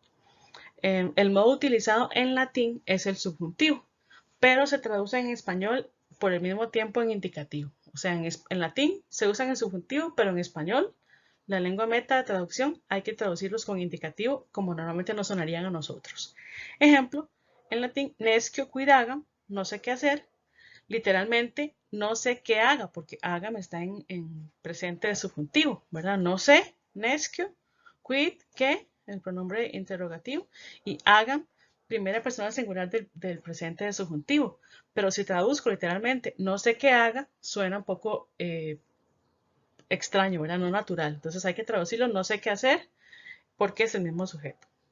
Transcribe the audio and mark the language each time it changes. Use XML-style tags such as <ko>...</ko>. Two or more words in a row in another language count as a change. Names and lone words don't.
<es>El modo utilizado en latín es el subjuntivo, pero se traduce en español por el mismo tiempo en indicativo. O sea, en latín se usa en el subjuntivo, pero en español, la lengua meta de traducción, hay que traducirlos con indicativo como normalmente nos sonarían a nosotros. Ejemplo, en latín,</es> <la>nescio quid agam,</la> <es>no sé qué hacer. Literalmente, no sé qué haga, porque agam está en presente de subjuntivo, ¿verdad? No sé,</es> <la>nescio, quid,</la> <es>qué, el pronombre interrogativo, y agam, primera persona singular del presente de subjuntivo. Pero si traduzco literalmente, no sé qué haga, suena un poco extraño, ¿verdad? No natural. Entonces hay que traducirlo, no sé qué hacer, porque es el mismo sujeto.</es>